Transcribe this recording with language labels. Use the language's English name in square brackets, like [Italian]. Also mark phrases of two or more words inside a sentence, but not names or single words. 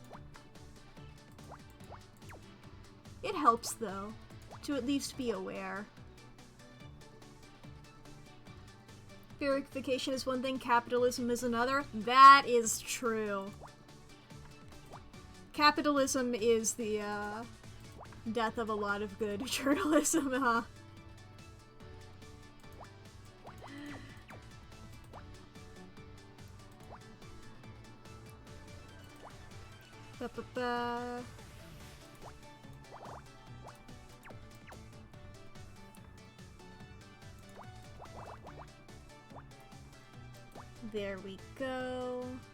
[English] It helps, though, to at least be aware. Verification is one thing, capitalism is another. That is true. Capitalism is the, death of a lot of good journalism, huh? Ba-ba-ba. There we go.